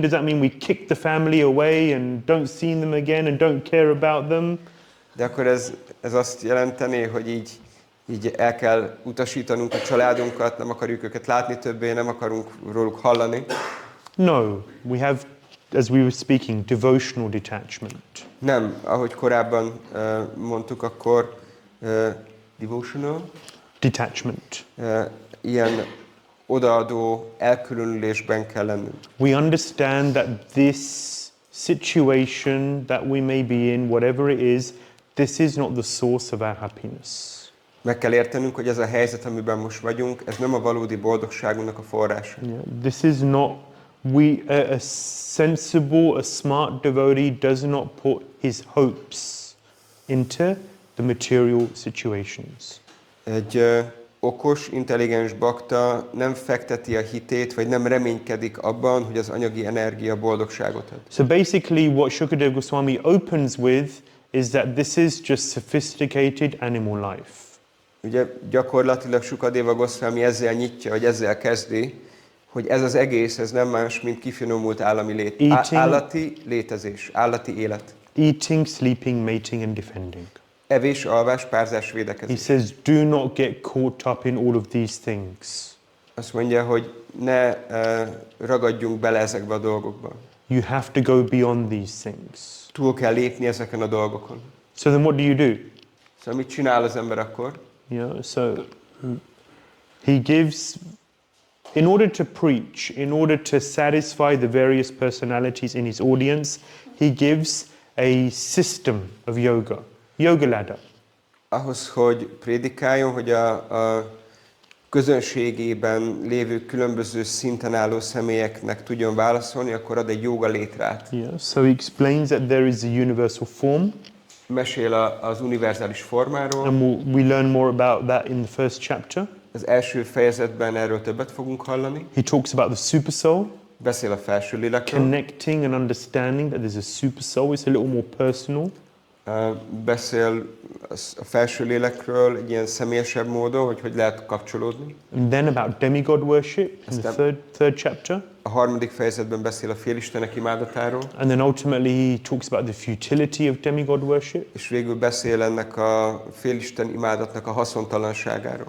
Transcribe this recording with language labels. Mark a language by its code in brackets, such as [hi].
[en] Does that mean we kick the family away and don't see them again and don't care about them? [hu] De akkor ez azt jelenteni, hogy így el kell utasítanunk a családunkat, nem akarjuk őket látni többé, nem akarunk róluk hallani. [en] No, we have, as we were speaking, devotional detachment. [hu] Nem, ahogy korábban mondtuk, akkor devotional, [en] Detachment. [hu] Ilyen odaadó elkülönülésben kell lennünk. [en] We understand that this situation that we may be in, whatever it is, this is not the source of our happiness. [hu] Meg kell értenünk, hogy ez a helyzet, amiben most vagyunk, ez nem a valódi boldogságunknak a forrása. [en] Yeah, this is not, a sensible, a smart devotee does not put his hopes into the material situations. [hu] Egy okos, intelligens bakta nem fekteti a hitét, vagy nem reménykedik abban, hogy az anyagi energia boldogságot ad. [en] So basically what Shukadeva Goswami opens with is that this is just sophisticated animal life. [hu] Ugye gyakorlatilag Shukadeva Goswami ezzel nyitja, vagy ezzel kezdi, hogy ez az egész, ez nem más, mint kifinomult állati létezés, állati élet. [en] Eating, sleeping, mating and defending. [hu] Evés, alvás, párzás, [en] He [hu] védekezés. [en] says, do not get caught up in all of these things. [hu] Azt mondja, hogy ne ragadjunk bele ezekbe a dolgokba. [en] You have to go beyond these things. [hu] Túl kell lépni ezeken a dolgokon. [en] So then what do you do? [hu] Szóval mit csinál az ember akkor? [en] Yeah, so he gives, in order to preach, in order to satisfy the various personalities in his audience, he gives a system of yoga ladder. [hu] Ahhoz, hogy prédikáljon, hogy a közönségében lévő különböző szinten álló személyeknek tudjon válaszolni, akkor ad egy jóga létrát. [en] Yeah, so he explains that there is a universal form. [hu] Mesél az univerzális formáról. [en] And we learn more about that in the first chapter. [hu] Az első fejezetben erről többet fogunk hallani. [en] He talks about the super soul. [hu] Beszél a felső lélekről. [en] Connecting and understanding that there's a super soul. It's a little more personal. [hu] Beszél a felső lélekről egy ilyen személyesebb módon, hogy lehet kapcsolódni. [en] And then about demigod worship in the third chapter. [hu] A harmadik fejezetben beszél a félistenek imádatáról. [en] And then ultimately he talks about the futility of demigod worship. [hu] És végül beszél ennek a félisten imádatnak a haszontalanságáról.